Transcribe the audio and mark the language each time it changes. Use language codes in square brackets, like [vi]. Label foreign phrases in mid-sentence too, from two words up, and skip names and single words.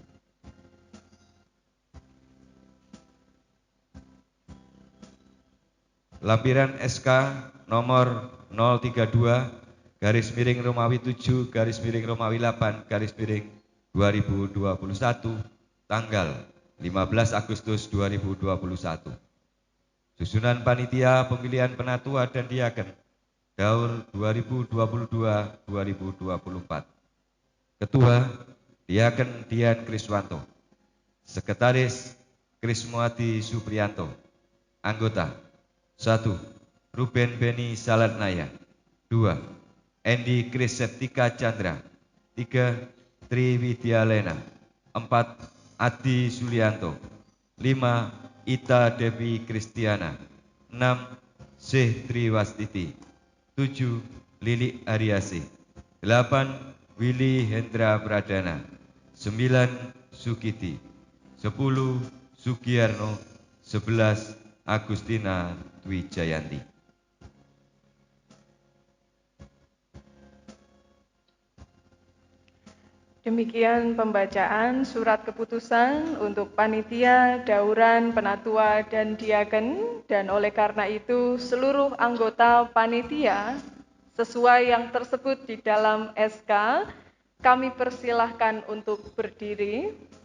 [id] Lampiran SK nomor 032/Romawi 7/Romawi 8/2021 tanggal 15 Agustus 2021. Susunan panitia pemilihan penatua dan diaken Daur 2022-2024. Ketua Diaken Dian Kriswanto. Sekretaris Krismawati Supriyanto. Anggota 1. Ruben Beni Salatnaya. 2. Endi Krisetika Chandra. 3. Tri Widyalena. 4. Adi Sulianto. 5. Ita Devi Kristiana. 6. Syekh Triwastiti. 7. Lili Aryasi. 8. Willy Hendra Pradana. 9. Sukiti. 10. Sugiyarno. 11. Agustina Twijayanti. Demikian pembacaan surat keputusan untuk panitia, dauran, penatua, dan diaken, dan oleh karena itu seluruh anggota panitia sesuai yang tersebut di dalam SK, kami persilahkan untuk berdiri.